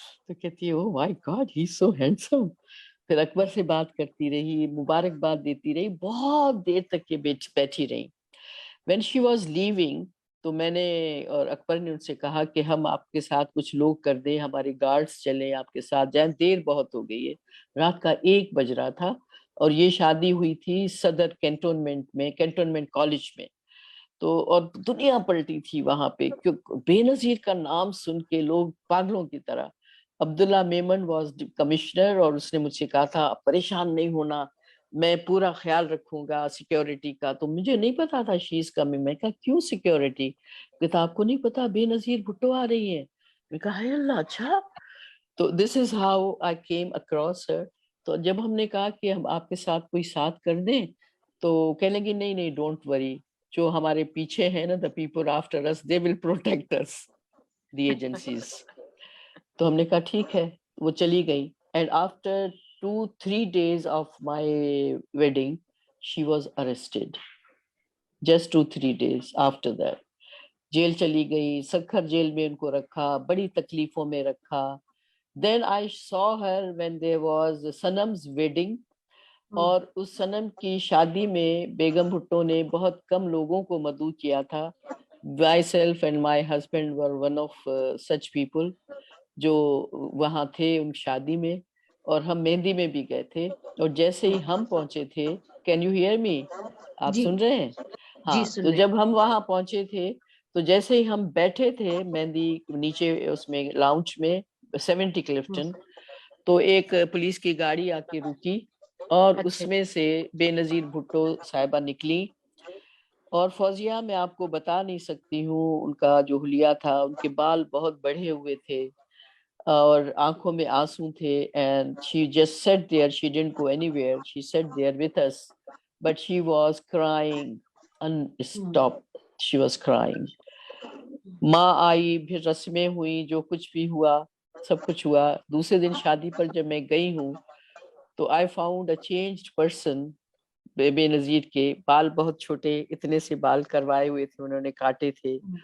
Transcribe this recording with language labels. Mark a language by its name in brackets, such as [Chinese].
[Urdu] تو کہتی ہے [English] oh my God he's so handsome. [Urdu] پھر اکبر سے بات کرتی رہی، مبارکباد دیتی رہی، بہت دیر تک یہ بیٹھی رہی. [English] when she was leaving [Urdu] تو میں نے اور اکبر نے ان سے کہا کہ ہم آپ کے ساتھ کچھ لوگ کر دیں، ہمارے گارڈز چلیں آپ کے ساتھ جائیں، دیر بہت ہو گئی ہے. رات کا 1 بج رہا تھا، اور یہ شادی ہوئی تھی صدر کینٹونمنٹ کالج میں. تو اور دنیا پلٹی تھی وہاں پہ، بے نظیر کا نام سن کے لوگ پاگلوں کی طرح. عبداللہ میمن واز کمشنر، اور اس نے مجھ سے کہا تھا پریشان نہیں ہونا، میں پورا خیال رکھوں گا سیکیورٹی کا. تو مجھے نہیں پتا تھا [English] She's coming. [Urdu] میں کہا کیوں سیکیورٹی؟ کہتا آپ کو نہیں پتا بے نظیر بھٹو آ رہی ہیں. میں کہا ہے اللہ، اچھا. تو [English] This is how I came across her. [Urdu] تو جب ہم نے کہا کہ ہم آپ کے ساتھ کوئی ساتھ کر دیں، تو کہنے لگی نہیں نہیں [English] don't worry, [Urdu] جو ہمارے پیچھے ہیں نا، [English] the people after us they will protect us, the agencies. [Urdu] تو ہم نے کہا ٹھیک ہے، وہ چلی گئی. [English] and after 2-3 days of my wedding she was arrested. just 2-3 days after that [Urdu] jail چلی گئی. سکھر جیل میں ان کو رکھا، بڑی تکلیفوں میں رکھا. [English] then I saw her when there was Sanam's wedding. [Urdu] اور اس سنم کی شادی میں بیگم بھٹو نے بہت کم لوگوں کو مدعو کیا تھا. [English] myself and my husband were one of such people [Urdu] جو وہاں تھے ان شادی میں، اور ہم مہندی میں بھی گئے تھے. اور جیسے ہی ہم پہنچے تھے، [English] Can you hear me? [Urdu] آپ جی سن رہے ہیں؟ ہاں. جی تو جب ہم وہاں پہنچے تھے، تو جیسے ہی ہم بیٹھے تھے مہندی نیچے اس میں لاؤنج میں 70 کلفٹن، تو ایک پولیس کی گاڑی آ کے رکی، اور اس میں سے بے نظیر بھٹو صاحبہ نکلی. اور فوزیہ میں آپ کو بتا نہیں سکتی ہوں ان کا جو حلیہ تھا. ان کے بال بہت بڑھے ہوئے تھے، اور آنکھوں میں آنسو تھے. [English] and she just sat there, she didn't go anywhere, she sat there with us, but she was crying unstopped. she was crying. [Urdu] ماں آئی، پھر رسمیں ہوئی، جو کچھ بھی ہوا سب کچھ ہوا. دوسرے دن شادی پر جب میں گئی ہوں، تو [English] I found a changed person. [Urdu] بے نظیر کے بال بہت چھوٹے، اتنے سے بال کروائے ہوئے تھے، انہوں نے کاٹے تھے.